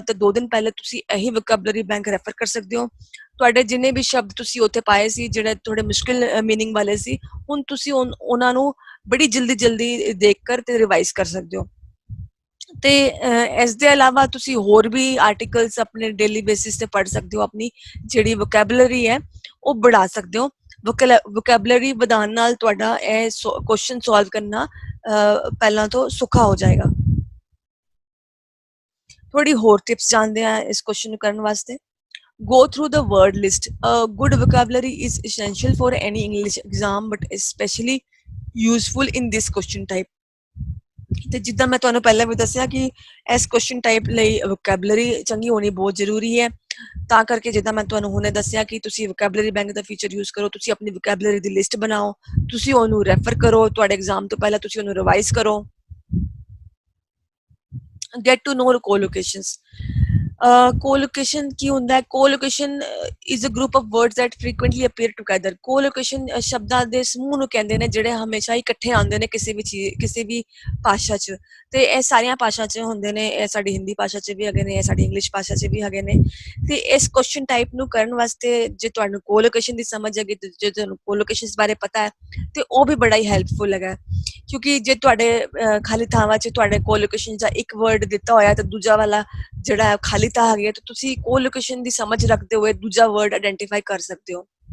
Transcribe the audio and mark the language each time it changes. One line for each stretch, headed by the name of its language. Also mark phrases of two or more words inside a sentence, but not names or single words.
Punjabi: ਤਾਂ 2 ਦਿਨ ਪਹਿਲੇ ਤੁਸੀਂ ਇਹੀ
English: vocabulary bank refer
Punjabi: ਕਰ ਸਕਦੇ ਹੋ ਤੁਹਾਡੇ ਜਿੰਨੇ ਵੀ ਸ਼ਬਦ ਤੁਸੀਂ ਉੱਥੇ ਪਾਏ ਸੀ ਜਿਹੜੇ ਥੋੜੇ ਮੁਸ਼ਕਿਲ ਮੀਨਿੰਗ ਵਾਲੇ ਸੀ ਹੁਣ ਤੁਸੀਂ ਉਹਨਾਂ ਨੂੰ ਬੜੀ ਜਲਦੀ ਦੇਖ ਕਰ ਤੇ ਰਿਵਾਈਜ਼ ਕਰ ਸਕਦੇ ਹੋ ਤੇ ਇਸ ਦੇ ਇਲਾਵਾ ਤੁਸੀਂ ਹੋਰ ਵੀ ਆਰਟੀਕਲਸ ਆਪਣੇ
English: daily basis
Punjabi: ਤੇ ਪੜ੍ਹ ਸਕਦੇ ਹੋ ਆਪਣੀ ਜਿਹੜੀ ਵੋਕੈਬਲਰੀ ਹੈ ਉਹ बढ़ा ਸਕਦੇ ਹੋ ਵੋਕੈਬਲਰੀ ਵਧਾਉਣ ਨਾਲ ਤੁਹਾਡਾ ਇਹ
English: question solve
Punjabi: ਕਰਨਾ ਪਹਿਲਾਂ ਤੋਂ ਸੌਖਾ ਹੋ ਜਾਏਗਾ ਥੋੜੀ ਹੋਰ ਟਿਪਸ ਜਾਣਦੇ ਆ ਇਸ ਕੁਐਸਚਨ ਨੂੰ ਕਰਨ ਵਾਸਤੇ
English: go through the word list a good vocabulary is essential for any English exam but especially useful in this question type
Punjabi: ਤੇ ਜਿੱਦਾਂ ਮੈਂ ਤੁਹਾਨੂੰ ਪਹਿਲਾਂ ਵੀ ਦੱਸਿਆ ਕਿ ਇਸ
English: question type
Punjabi: ਲਈ ਵੋਕੈਬਲਰੀ ਚੰਗੀ ਹੋਣੀ ਬਹੁਤ ਜ਼ਰੂਰੀ ਹੈ ਤਾਂ ਕਰਕੇ ਜਿੱਦਾਂ ਮੈਂ ਤੁਹਾਨੂੰ ਹੁਣੇ ਦੱਸਿਆ ਕਿ ਤੁਸੀਂ
English: vocabulary bank
Punjabi: ਦਾ
English: feature use
Punjabi: ਕਰੋ ਤੁਸੀਂ ਆਪਣੀ ਵੋਕੈਬਲਰੀ ਦੀ ਲਿਸਟ ਬਣਾਓ ਤੁਸੀਂ ਉਹਨੂੰ ਰੈਫਰ ਕਰੋ ਤੁਹਾਡੇ ਐਗਜ਼ਾਮ ਤੋਂ ਪਹਿਲਾਂ ਤੁਸੀਂ ਉਹਨੂੰ ਰਿਵਾਈਜ਼ ਕਰੋ
English: get to know co-locations co-location
Punjabi: ਕੀ ਹੁੰਦਾ ਹੈ
English: co-location is a group of words that frequently appear together co-location
Punjabi: ਸ਼ਬਦਾਂ ਦੇ ਸਮੂਹ ਨੂੰ ਕਹਿੰਦੇ ਨੇ ਜਿਹੜੇ ਹਮੇਸ਼ਾ ਇਕੱਠੇ ਆਉਂਦੇ ਨੇ ਕਿਸੇ ਵੀ ਭਾਸ਼ਾ 'ਚ ਤੇ ਇਹ ਸਾਰੀਆਂ ਭਾਸ਼ਾ 'ਚ ਹੁੰਦੇ ਨੇ ਇਹ ਸਾਡੀ ਹਿੰਦੀ ਭਾਸ਼ਾ 'ਚ ਵੀ ਹੈਗੇ ਨੇ ਇਹ ਸਾਡੀ ਇੰਗਲਿਸ਼ ਭਾਸ਼ਾ 'ਚ ਵੀ ਹੈਗੇ ਨੇ ਤੇ ਇਸ
English: question type
Punjabi: ਨੂੰ ਕਰਨ ਵਾਸਤੇ ਜੇ ਤੁਹਾਨੂੰ co-location ਦੀ ਸਮਝ ਹੈਗੀ ਤੇ ਜੇ ਤੁਹਾਨੂੰ co-locations ਬਾਰੇ ਪਤਾ ਹੈ ਤੇ ਉਹ ਵੀ ਬੜਾ ਹੀ ਹੈਲਪਫੁਲ ਹੈਗਾ ਕਿਉਂਕਿ ਜੇ ਤੁਹਾਡੇ ਖਾਲੀ ਥਾਵਾਂ 'ਚ ਤੁਹਾਡੇ co-location ਦਾ ਇੱਕ ਵਰਡ ਦਿੱਤਾ ਹੋਇਆ ਤੇ ਦੂਜਾ ਵਾਲਾ ਜਿਹੜਾ ਖਾਲੀ ਥਾਂ ਹੈਗੀ ਤੇ ਤੁਸੀਂ co-location ਦੀ ਸਮਝ ਰੱਖਦੇ ਹੋਏ ਦੂਜਾ
English: word identify
Punjabi: ਕਰ ਸਕਦੇ ਹੋ